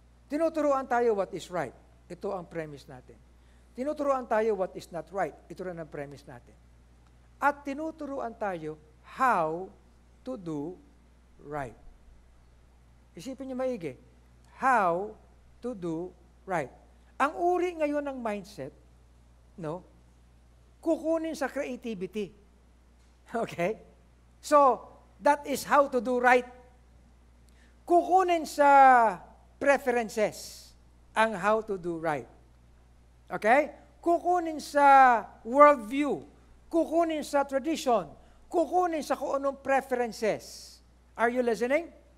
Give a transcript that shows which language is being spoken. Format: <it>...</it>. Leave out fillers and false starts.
<tl>Tinuturuan tayo what is right. Ito ang premise natin. Tinuturuan tayo what is not right. Ito rin ang premise natin. At tinuturuan tayo how to do right. Isipin niyo maigi. How to do right. Ang uri ngayon ng mindset, kukunin sa creativity.</tl> <en>Okay? So, that is how to do right.</en> <tl>Kukunin sa preferences ang how to do right. Okay? Kukunin sa worldview. Kukunin sa tradition. Kukunin sa kung anong preferences. Are you listening?</tl>